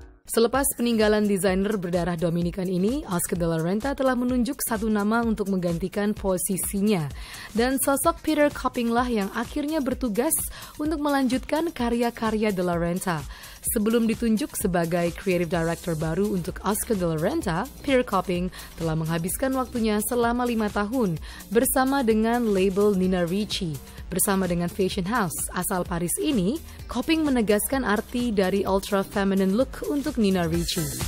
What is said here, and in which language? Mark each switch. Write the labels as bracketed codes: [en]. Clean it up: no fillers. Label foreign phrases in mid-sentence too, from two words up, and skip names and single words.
[id] Selepas peninggalan desainer berdarah Dominikan ini, Oscar de la Renta telah menunjuk satu nama untuk menggantikan posisinya. Dan sosok Peter Copping lah yang akhirnya bertugas untuk melanjutkan karya-karya de la Renta. Sebelum ditunjuk sebagai [en] creative director [id] baru untuk Oscar de la Renta, Peter Copping telah menghabiskan waktunya selama 5 tahun bersama dengan label Nina Ricci. Bersama dengan [en] fashion house [id] asal Paris ini, Copping menegaskan arti dari [en] ultra feminine look [id] untuk Nina Ricci.